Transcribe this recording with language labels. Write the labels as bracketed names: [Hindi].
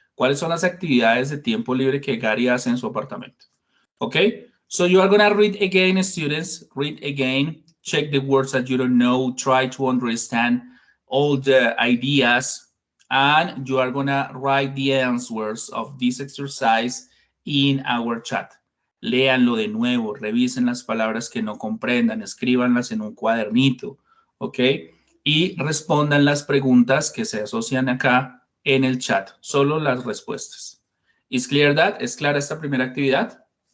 [Spanish] ¿Cuáles son las actividades de tiempo libre que Gary hace en su apartamento? [English] Okay, so you are gonna read again, students, read again, check the words that you don't know, try to understand all the ideas, and you are gonna write the answers of this exercise in our chat. [Spanish] Léanlo de nuevo, revisen las palabras que no comprendan, escríbanlas en un cuadernito, ¿ok? Y respondan las preguntas que se asocian acá en el chat, solo las respuestas. ¿Es [English] clear that? [Spanish] ¿Es clara esta primera actividad?